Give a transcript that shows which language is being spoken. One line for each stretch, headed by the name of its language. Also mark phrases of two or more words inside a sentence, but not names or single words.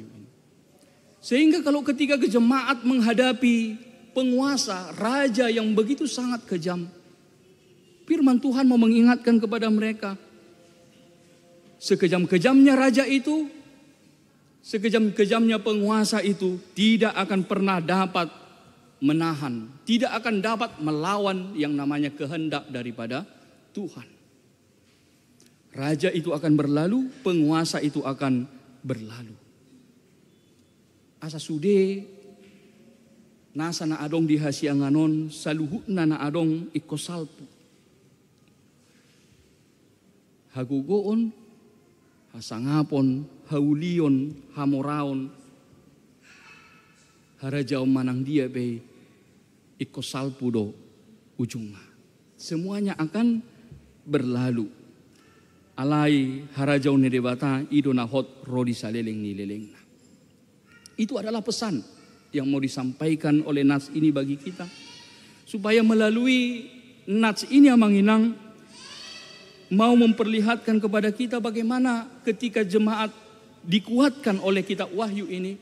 Indonesian: Sehingga kalau ketika jemaat menghadapi penguasa, raja yang begitu sangat kejam, firman Tuhan mau mengingatkan kepada mereka, sekejam-kejamnya raja itu, sekejam-kejamnya penguasa itu tidak akan pernah dapat menahan, tidak akan dapat melawan yang namanya kehendak daripada Tuhan. Raja itu akan berlalu, penguasa itu akan berlalu.
Batak Toba: Asa sude Nasa na adong di hasianganon, saluhutna na adong ikosalpu. Hagugoon, hasangapon, haulion, hamoraon, harajaw manang dia be ikosalpu do ujungnya.
Indonesian: Semuanya akan berlalu.
Batak Toba: Alai harajaw ne debata ido nahot rodi saleleng ni leleng.
Indonesian: Itu adalah pesan yang mau disampaikan oleh Nats ini bagi kita. Supaya melalui Nats ini Amanginang mau memperlihatkan kepada kita bagaimana ketika jemaat dikuatkan oleh kitab Wahyu ini.